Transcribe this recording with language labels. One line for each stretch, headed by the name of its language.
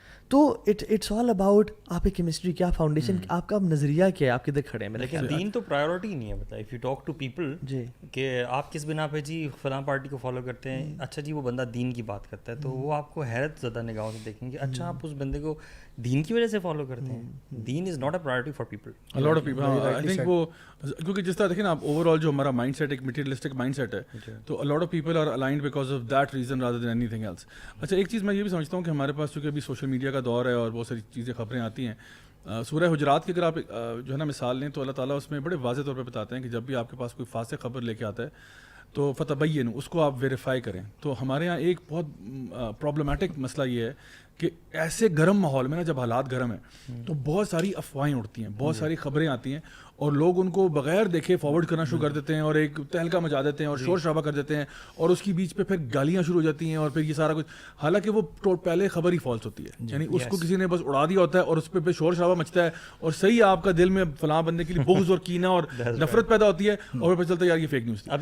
Urdu: تو
English: it's all about
Urdu: آپ کی کیمسٹری کیا, فاؤنڈیشن آپ کا نظریہ کیا ہے, آپ کدھر کھڑے ہیں. لیکن دین تو پرائیورٹی نہیں ہے.
English: but if you talk to people
Urdu: جی کہ آپ کس بنا پہ جی فلاں پارٹی کو فالو کرتے ہیں, اچھا جی وہ بندہ دین کی بات کرتا ہے, تو وہ آپ کو حیرت زدہ نگاہوں سے دیکھیں گے, اچھا آپ اس بندے کو دین کی وجہ سے فالو کرتے ہیں.
English: Then is not a priority for people. A lot of people, I think
Urdu: وہ کیونکہ جس طرح دیکھیں نا آپ اوور آل جو ہمارا مائنڈ سیٹ ایک مٹیریلسٹک مائنڈ سیٹ ہے, تو
English: a lot of people are aligned because of that reason rather than anything else.
Urdu: اچھا ایک چیز میں یہ بھی سمجھتا ہوں کہ ہمارے پاس چونکہ ابھی سوشل میڈیا کا دور ہے اور بہت ساری چیزیں خبریں آتی ہیں, سورہ حجرات کی اگر آپ جو ہے نا مثال لیں تو اللہ تعالیٰ اس میں بڑے واضح طور پہ بتاتے ہیں کہ جب بھی آپ کے پاس کوئی فاسق خبر لے کے آتا ہے تو فتبین اس کو آپ ویریفائی کریں. تو ہمارے یہاں ایک بہت پرابلمٹک مسئلہ یہ ہے کہ ایسے گرم ماحول میں نا جب حالات گرم ہیں تو بہت ساری افواہیں اڑتی ہیں, بہت ساری خبریں آتی ہیں اور لوگ ان کو بغیر دیکھے فارورڈ کرنا شروع کر دیتے ہیں اور ایک تہلکہ مچا دیتے ہیں اور شور شرابہ کر دیتے ہیں اور اس کی بیچ پہ پھر گالیاں شروع ہو جاتی ہیں اور پھر یہ سارا کچھ, حالانکہ وہ پہلے خبر ہی فالس ہوتی ہے, یعنی اس کو کسی نے بس اڑا دیا ہوتا ہے اور اس پہ شور شرابہ مچتا ہے اور صحیح آپ کا دل میں فلاں بندے کے لیے بغض اور کینہ اور نفرت پیدا ہوتی ہے اور پھر چلتا ہے یار یہ فیک نیوز تھی.